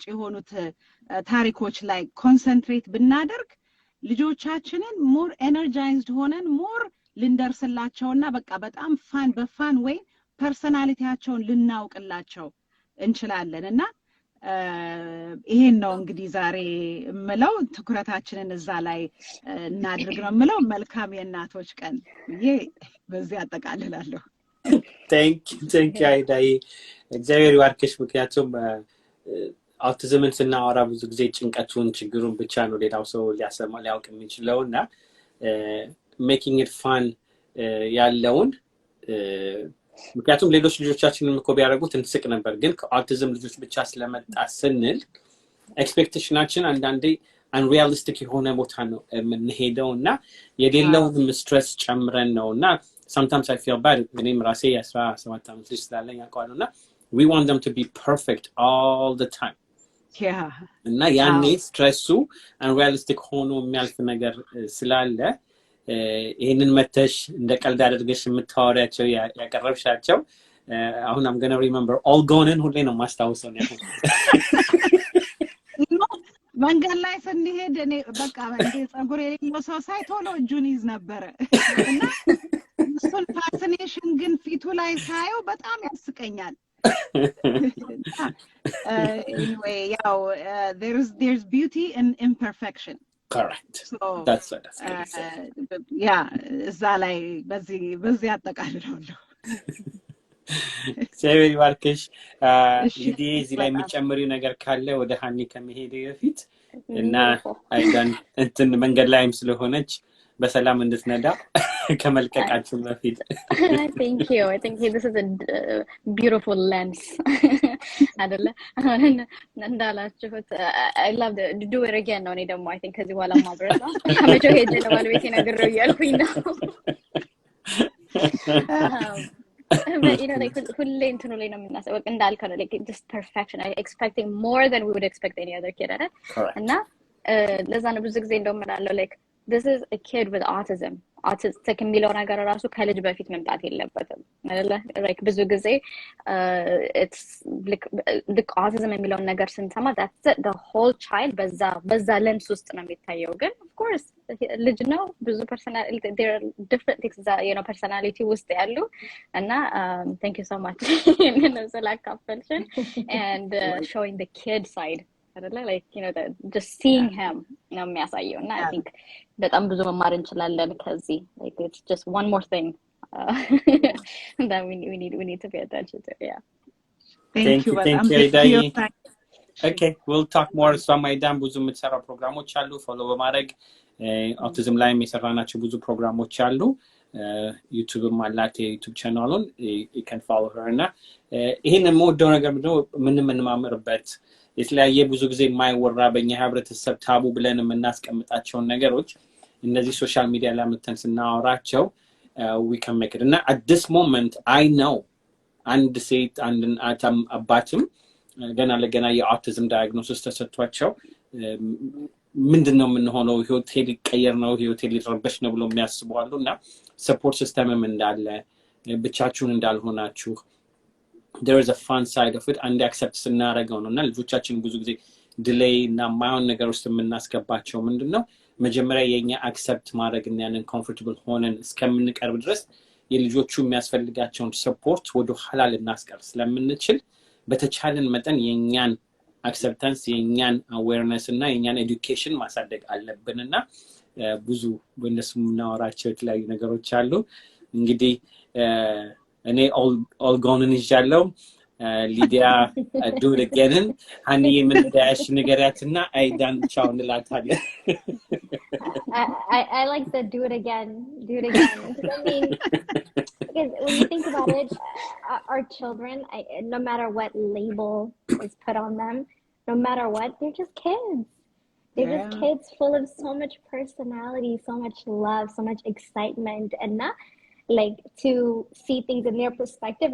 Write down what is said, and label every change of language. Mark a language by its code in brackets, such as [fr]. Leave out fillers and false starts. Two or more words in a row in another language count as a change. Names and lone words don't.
[am] የሆኑት ታሪኮች ላይ ኮንሰንትሬት ብናደርግ ልጆቻችንን [en] more energized [am] ሆነን ሞር ልንደርስላቸውና በቃ በጣም በፋን ወይ ፐርሰናሊቲያቸውን ልናውቅላቸው እንችላለን እና ይሄን ነው እንግዲህ ዛሬ እምለው ትኩረታችንን እዛ ላይ እናድርግ ነው እምለው መልካም የእናቶች ቀን ይሄ በዚህ አጠቃልላለሁ [en] thank you [am] አይዳይ እግዚአብሔር ይባርክሽ ምክንያቱም አውቲዝምን ስናወራ ብዙ ጊዜ ጭንቀቱን ችግሩን ብቻ ነው ሌላው ሰው ሊያውቅ የሚችለውና [en] making it fun [am] ያለውን ምክንያቱም ሌሎች ልጆቻችንን እኮ ቢያደርጉት እንስቅ ነበር ግን ከአውቲዝም ልጆች ብቻ ስለመጣ ስንል ኤክስፔክቴሽናችን አንዳንዴ unrealistic የሆነ ቦታ ነው የምንሄደውና የሌለውን ስትሬስ ጨምረን ነውና [en] sometimes I feel bad [am] እኔም ራሴ 17 ዓመት ልጅ ስላለኝ አውቃለሁና [en] we want them to be perfect all the time [am] እና ያኔ ስትሬሱ unrealistic ሆኖ የሚያልፍ ነገር ስላለ ይሄንን መተሽ እንደ ቀልድ አድርገሽ የምታወሪያቸው ያቀረብሻቸው አሁን [en] I'm going to remember all gone [am] ሁሌ ነው ማስታወሰው ነው መንገድ ላይ ስንሄድ እኔ በቃ ጸጉር የሌለው ሰው ሳይ ቶሎ እጁን ይዝ ነበር እና እሱን ፋሲኔሽን ግን ፊቱ ላይ ሳየው በጣም ያስቀኛል anyway ያው [en] there's beauty in imperfection correct. So That's what that's good said. [am] ያ እዛ ላይ በዚህ አጠቃልላለሁ። እግዚአብሔር ይባርክሽ። እሺ እንግዲህ እዚህ ላይ በጣም የሚጨምሪው ነገር ካለ ወደ ሀኒ ከመሄድ በፊት እና [en] Beautiful. [am] አይዳን እንትን መንገድ ላይም ስለሆነች በሰላም እንድትነዳ ከመልቀቃችን በፊት [en] Thank you. I think this is a beautiful lens. [am] አይደለ? እንዳላችሁት [en] I love the do it again [am] ነው። እኔ ደግሞ [en] I think [am] ከዚህ በኋላ ማብረታ አመጆ ሄጄ ነው ባለቤቴ ነግሬው እያልኩኝ ነው። [en] But you know, like [am] ሁሌ እንትኑ ላይ ነው የምናስበው እንዳልከው ነው [en] like just perfection. I expecting more than we would expect any other kid አይደል? [am] እና ለዛ ነው ብዙ ጊዜ እንደውም እላለሁ [en] like this is a kid with autism. [am] Autistic የሚለው ነገር ራሱ ከልጅ በፊት መምጣት የለበትም አይደለ? [en] like [am] ብዙ ጊዜ [en] it's like autism [am] የሚለውን ነገር ስንሰማ [en] that's it, the whole child [am] በዛ lens ውስጥ ነው የሚታየው። [en] ግን of course [am] ልጅ ነው ብዙ [en] personality there are different things that you know personality [am] ውስጥ ያሉ እና [en] thank you so much ስላካፈልሽን and showing the kid side like you know just seeing him [am] ነው የሚያሳየው እና [en] I think [am] በጣም ብዙ መማር እንችላለን ከዚህ [en] like it's just one more thing that we need to pay attention to. Yeah, thank you thank you Aida. Okay, we'll talk more some [am] አይዳን ብዙ የምትሰራው ፕሮግራሞች አሉ ፎሎ በማድረግ autism ላይ የሚሰራናቸው ብዙ ፕሮግራሞች አሉ። ዩቲዩብም አላት የዩቲዩብ ቻናሉን [en] you can follow her [am] እና ይሄን የምወደው ነገር ምንድነው የምንማምርበት የተለያየ ብዙ ጊዜ የማይወራ በእኛ ህብረተሰብ ታቡ ብለን የምናስቀምጣቸውን ነገሮች እነዚህ [en] social media [am] ላይ መተን ስናወራቸው [en] we can make it [am] እና [en] at this moment I know [am] አንድ ሴት አንድን አባትም ገና ለገና የአውቲዝም ዳያግኖሲስ ተሰጥቷቸው ምንድነው የምንሆነው ህይወቴ ሊቀየር ነው ህይወቴ ሊረበሽ ነው ብሎ የሚያስቡ አሉና [en] support system [am] እንዳለ ብቻችሁን እንዳልሆናችሁ [en] there is a fun side of it and accept [am] ስናረጋው ነውና ልጆቻችን ብዙ ጊዜ ዲሌይ እና ማይሆን ነገር ውስጥ የምናስገባቸው ምንድነው መጀመሪያ የኛ አክሰፕት ማድረግ እና ያንን ኮምፎርታብል ሆነን እስከምንቀርብ ድረስ የልጆቹ የሚያስፈልጋቸውን ሰፖርት ወደ ኋላ ልናስቀር ስለምንችል በተቻለን መጠን የኛን አክሰፕታንስ የኛን አዌርነስ እና የኛን ኤዱኬሽን ማሳደግ አለብንና ብዙ በእነሱ የምናወራቸው የተለያዩ ነገሮች አሉ። እንግዲህ እኔ [en] all gone [am] ይዣለሁ ሊዲያ [en] do it again [am] ሀኒ ምን እንዳያሽ ንገሪያትና አይዳን ቻው እንላታለን። [en] I like the do it again. I mean, because when you think about it, our children, no matter what label is put on them, no matter what, they're just kids. They're just kids full of so much personality, so much love, so much excitement, and not like to see things in their perspective.